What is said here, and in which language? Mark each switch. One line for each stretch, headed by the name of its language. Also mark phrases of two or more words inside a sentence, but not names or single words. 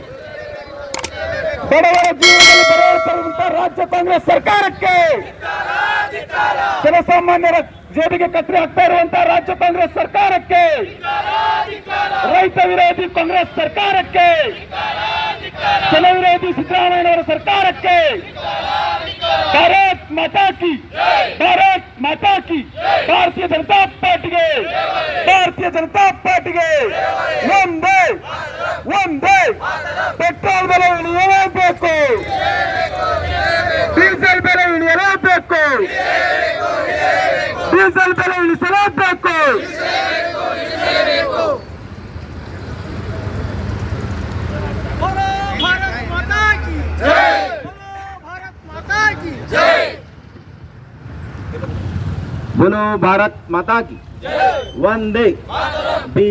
Kannada: ಬಡವರ ಜೀವನದಲ್ಲಿ ಬರೆಯುತ್ತಿರುವಂತಹ ರಾಜ್ಯ ಕಾಂಗ್ರೆಸ್ ಸರ್ಕಾರಕ್ಕೆ, ಜನಸಾಮಾನ್ಯರ ಜೇಬಿಗೆ ಕತ್ತರಿ ಹಾಕ್ತಾ ಇರುವಂತಹ ರಾಜ್ಯ ಕಾಂಗ್ರೆಸ್ ಸರ್ಕಾರಕ್ಕೆ, ರೈತ ವಿರೋಧಿ ಕಾಂಗ್ರೆಸ್ ಸರ್ಕಾರಕ್ಕೆ, ಜನ ವಿರೋಧಿ ಸಿದ್ದರಾಮಯ್ಯನವರ ಸರ್ಕಾರಕ್ಕೆ
Hindi: भारत माता की, भारत माता की,
Kannada: ಭಾರತೀಯ ಜನತಾ ಪಾರ್ಟಿಗೆ, ಭಾರತೀಯ ಜನತಾ ಪಾರ್ಟಿಗೆ ಒಂದೇ ಒಂದೇ. ಪೆಟ್ರೋಲ್ ಬೆಲೆ ಇಳಿಯಲೇಬೇಕು, ಡೀಸೆಲ್ ಬೆಲೆ ಇಳಿಯಲೇಬೇಕು, ಡೀಸೆಲ್ ಬೆಲೆ ಇಳಿಸಲೇಬೇಕು.
Hindi: भारत माता की जय, भारत माता की जय, बोलो भारत माता की वंदे.